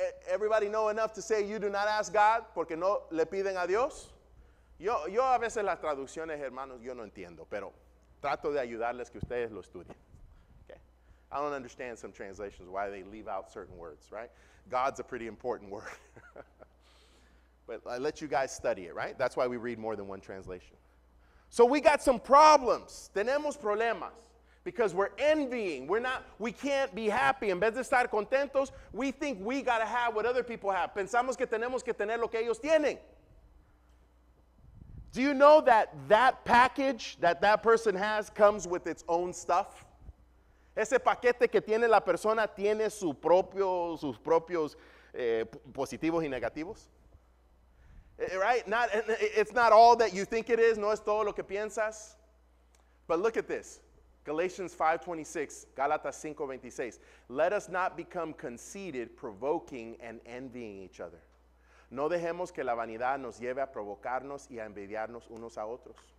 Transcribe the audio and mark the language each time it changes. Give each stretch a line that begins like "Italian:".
English: Everybody know enough to say you do not ask God
Spanish: porque no le piden a Dios? Yo a veces las traducciones, hermanos, yo no entiendo, pero trato de ayudarles que ustedes lo estudien.
English: Okay? I don't understand some translations, why they leave out certain words, right? God's a pretty important word. But I let you guys study it, right? That's why we read more than one translation. So we got some problems.
Spanish: Tenemos problemas.
English: Because we're envying. We can't be happy.
Spanish: En vez de estar contentos,
English: we think we got to have what other people have.
Spanish: Pensamos que tenemos que tener lo que ellos tienen.
English: Do you know that package that person has comes with its own stuff?
Spanish: Ese paquete que tiene la persona tiene sus propios positivos y negativos.
English: Right? It's not all that you think it is.
Spanish: No es todo lo que piensas.
English: But look at this. Galatians 5:26,
Spanish: Gálatas 5:26.
English: Let us not become conceited, provoking and envying each other.
Spanish: No dejemos que la vanidad nos lleve a provocarnos y a envidiarnos unos a otros.